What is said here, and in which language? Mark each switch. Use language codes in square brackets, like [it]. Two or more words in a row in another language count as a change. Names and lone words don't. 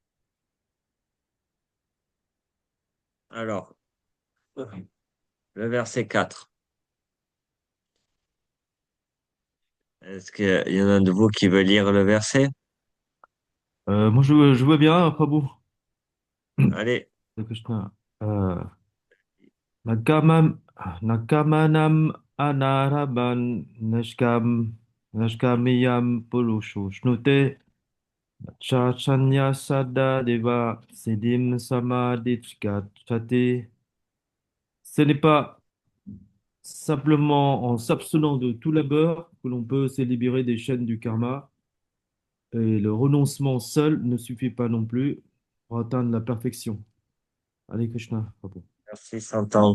[fr] Alors, le verset 4. Est-ce qu'il y en a de vous qui veut lire le verset? Moi, je vois bien, Prabhu. Allez, [sa] Hare Krishna. Euh, Nakamam, Nakamanam Anaraban Nashkamiyam Purusho Shnute Chachanya Sada Deva Siddhim Samadhichate. [fr] Ce n'est pas simplement en s'abstenant de tout labeur que l'on peut se libérer des chaînes du karma. Et le renoncement seul ne suffit pas non plus pour atteindre la perfection. Allez, Krishna, Prabhu. merci, s'entend.